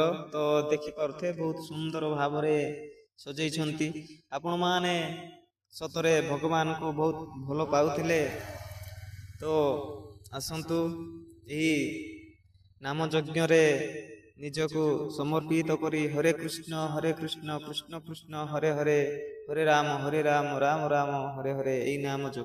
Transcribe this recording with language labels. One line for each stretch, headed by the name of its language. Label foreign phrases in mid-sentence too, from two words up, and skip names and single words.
Odia: ତୋ ଦେଖି ପାରଥେ ବହୁତ ସୁନ୍ଦର ଭାବ ରେ ସଜେଇଛନ୍ତି। ଆପଣ ମାନେ ସତରେ ଭଗବାନ କୁ ବହୁତ ଭଲ ପାଉଥିଲେ। ତୋ ଆସନ୍ତୁ ଏହି ନାମ ଯଜ୍ଞ ରେ ନିଜକୁ ସମର୍ପିତ କରି
Sanskrit: हरे कृष्ण कृष्ण कृष्ण हरे हरे, हरे राम राम राम हरे हरे
Odia: ଏଇ ନାମ ଜପ